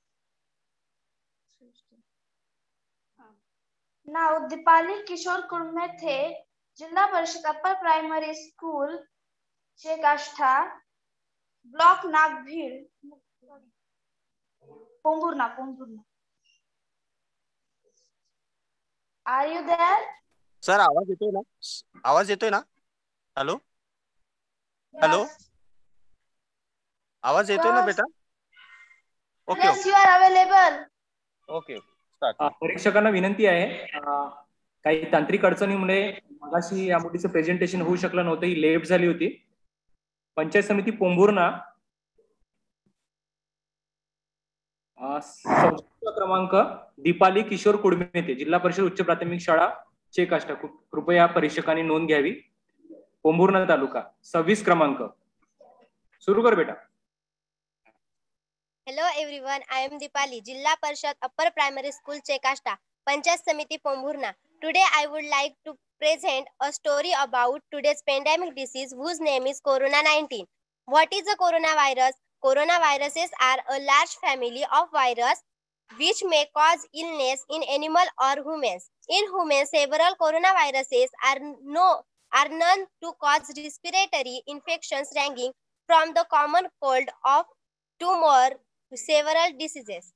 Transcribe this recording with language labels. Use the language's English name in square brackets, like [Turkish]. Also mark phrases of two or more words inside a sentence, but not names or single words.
[English] Now, Dipali Kishore Kurmethe, Jilla Parishad Upper Primary School, Chekashtha, Block Nagbhir, Pomburna. Are you there? [Marathi] सर आवाज येतोय ना? हॅलो हॅलो, आवाज येतोय ना बेटा? ओके. [English] Yes, you are available. [Marathi] ओके. परीक्षकांना विनंती आहे, काही तांत्रिक अडचणीमुळे मगाशी या मुलीचं प्रेझेंटेशन होऊ शकलं नव्हतं, ही लेट झाली होती. पंचायत समिती पोंभुर्णा, संस्था क्रमांक दीपाली किशोर कुडमेते, जिल्हा परिषद उच्च प्राथमिक शाळा चेकाष्टा. कृपया परीक्षकांनी नोंद घ्यावी. पोंभुर्णा तालुका 26 क्रमांक. सुरू कर बेटा. [English] Hello everyone, I am Dipali, Jilla Parishad Upper Primary School Chekashta, Panchayat Samiti Pomburna. Today I would like to present a story about today's pandemic disease whose name is Corona-19. What is a coronavirus? Coronaviruses are a large family of viruses which may cause illness in animal or humans. In humans, several coronaviruses are known to cause respiratory infections ranging from the common cold to more several diseases.